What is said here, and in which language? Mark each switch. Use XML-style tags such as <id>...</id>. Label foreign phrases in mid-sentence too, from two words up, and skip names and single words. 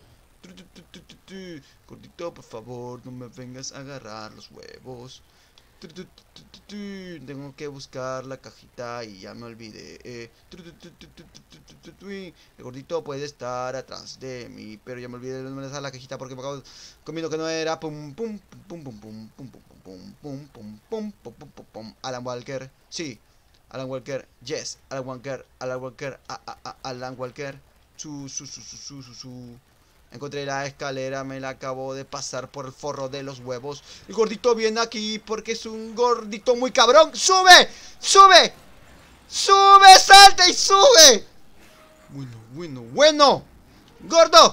<es>Gordito, por favor, no me vengas a agarrar los huevos. Tengo que buscar la cajita y ya me olvidé. El gordito puede estar atrás de mí, pero ya me olvidé de dónde está la cajita porque me acabo comiendo que no era. Pum pum pum pum pum pum pum pum pum pum pum pum pum pum pum. Alan Walker, sí. Alan Walker, yes. Alan Walker, Alan Walker, Alan Walker. Su. Encontré la escalera, me la acabo de pasar por el forro de los huevos. El gordito viene aquí porque es un gordito muy cabrón. ¡Sube! ¡Sube! ¡Sube! ¡Salta y sube! Bueno. ¡Gordo!</es>